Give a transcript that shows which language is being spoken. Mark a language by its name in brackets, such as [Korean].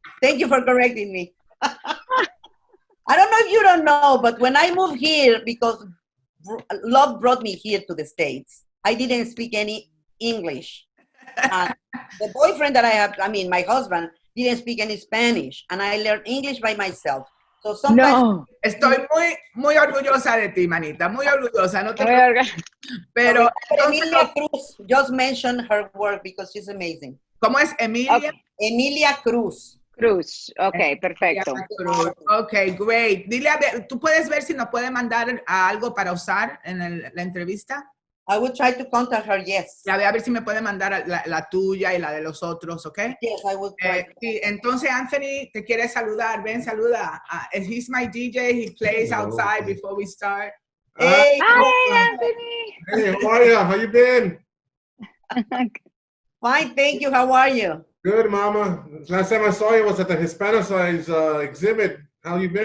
[English] Thank you for correcting me. I don't know if you don't know, but when I moved here, because love brought me here to the States, I didn't speak any English. The boyfriend that I have, I mean, my husband, didn't speak any Spanish, and I learned English by myself. So sometimes No. [Spanish] Estoy muy orgullosa de ti, manita, muy orgullosa. No te pero [English] Emilia Cruz, just mention her work because she's amazing. [Spanish] ¿Cómo es Emilia? [English] Okay. Emilia Cruz. [Spanish] Cruz. Ok, perfecto. [English] Ok, great. [Spanish] Dile, a ver, ¿tú puedes ver si nos puede mandar algo para usar en la entrevista? [English] I will try to contact her, yes. [Spanish] A ver si me puede mandar la tuya y la de los otros, ¿ok? [English] Yes, I will try. [Spanish] Sí, entonces Anthony te quiere saludar. Ven, saluda. [English] He's my DJ. He plays outside before we start. Hey, Hi, Anthony. Hey, how are you? How you been? fine, thank you. How are you? Good, Mama. Last time I saw you was at the Hispanicize exhibit. How you been?